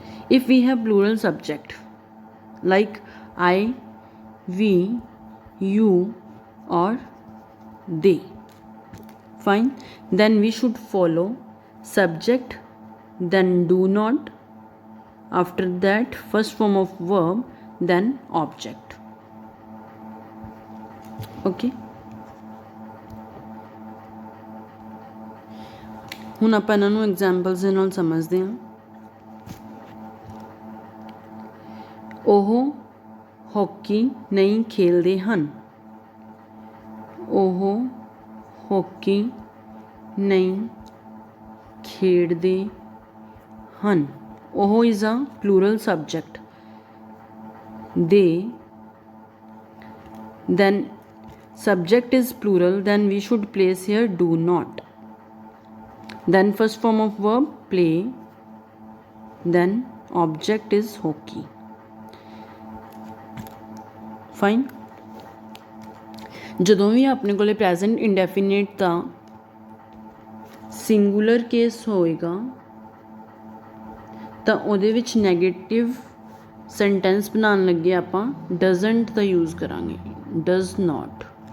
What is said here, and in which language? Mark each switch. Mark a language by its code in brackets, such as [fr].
[en] if we have plural subject like I, we, you or they, fine, then we should follow subject, then do not, after that first form of verb, then object। [pa] okay, ਹੁਣ ਆਪਾਂ ਇਹਨਾਂ ਨੂੰ examples ਦੇ ਨਾਲ ਸਮਝਦੇ ਹਾਂ। ਉਹ hockey ਨਹੀਂ ਖੇਲਦੇ ਹਨ, ਉਹ ਹਾਕੀ ਨਹੀਂ ਖੇਡਦੇ ਹਨ। [en] ਉਹ is a plural subject. They, then subject is plural, then we should place here do not, then first form of verb play, then object is hockey। fine। [pa] ਜਦੋਂ ਵੀ ਆਪਣੇ ਕੋਲੇ ਪ੍ਰੈਜ਼ੈਂਟ ਇੰਡੈਫੀਨਿਟ ਦਾ ਸਿੰਗੂਲਰ ਕੇਸ ਹੋਏਗਾ ਤਾਂ ਉਹਦੇ ਵਿੱਚ ਨੈਗੇਟਿਵ ਸੈਂਟੈਂਸ ਬਣਾਉਣ ਲੱਗੇ ਆਪਾਂ ਡਜ਼ਨਟ ਦਾ ਯੂਜ਼ ਕਰਾਂਗੇ, ਡਜ਼ ਨਾਟ।